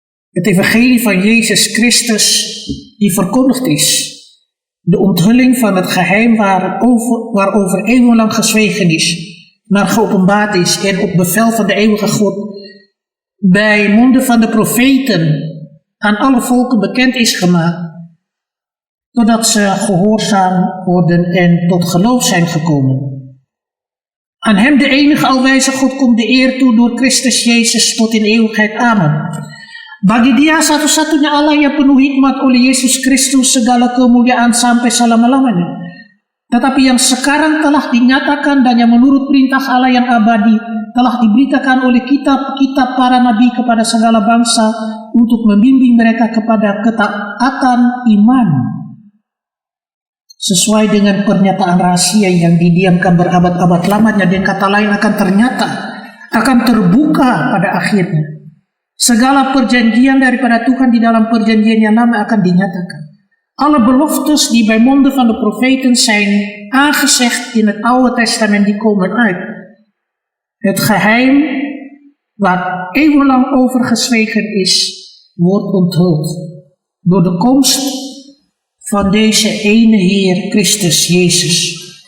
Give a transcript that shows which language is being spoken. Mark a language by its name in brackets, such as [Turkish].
[Dutch] het evangelie van Jezus Christus, die verkondigd is, de onthulling van het geheim waarover eeuwenlang gezwegen is, maar geopenbaard is en op bevel van de eeuwige God bij monden van de profeten aan alle volken bekend is gemaakt, totdat ze gehoorzaam worden en tot geloof zijn gekomen. Aan hem, de enige alwijze God, komt de eer toe door Christus Jezus tot in eeuwigheid. Amen. [Indonesian] Bagi Dia satu-satunya Allah yang penuh hikmat, oleh Yesus Kristus segala kemuliaan sampai selama-lamanya. Tetapi yang sekarang telah dinyatakan dan yang menurut perintah Allah yang abadi telah diberitakan oleh kitab-kitab para nabi kepada segala bangsa untuk membimbing mereka kepada ketaatan iman. Sesuai dengan pernyataan rahasia yang didiamkan berabad-abad lamanya, dan kata lain akan ternyata, akan terbuka pada akhirnya. Segala perjanjian daripada Tuhan di dalam perjanjian yang lama akan dinyatakan. [Dutch] Alle beloftes die bij monden van de profeten zijn aangezegd in het Oude Testament, die komen uit. Het geheim waar eeuwenlang over gezwegen is, wordt onthuld door de komst van deze ene Heer Christus Jezus.